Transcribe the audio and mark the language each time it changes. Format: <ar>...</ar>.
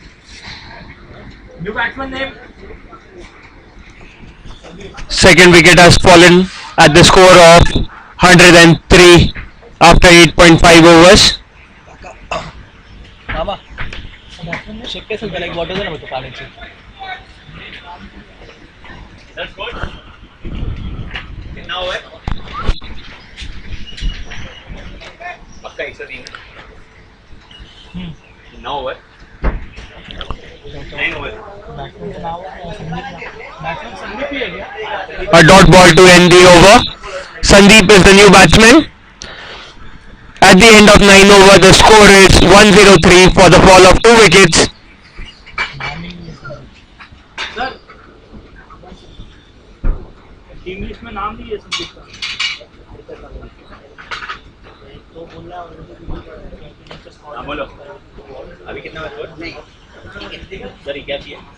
<mr>New batsman name</mr> <en>Second wicket has fallen at the score of 103 after 8.5 overs.</en> <mr>मामा शक्य असेल त्याला एक बॉटल दे ना तो पाण्याची.</mr> <en>That's good.</en> <hi>कितना हुआ है? पक्का 103. कितना हुआ है? 9 हुआ है.</hi> <mr>बॅट्समनचं नाव बॅट्समन संदीप ही आहे क्या.</mr> <en>A dot ball to end the over. Sandeep is the new batsman. At the end of 9 over, the score is 103 for the fall of 2 wickets.</en> <hi>Sir team list में नाम नहीं है संदीप का. हाँ बोलो. अभी कितना हुआ है? सर ये क्या किया?</hi>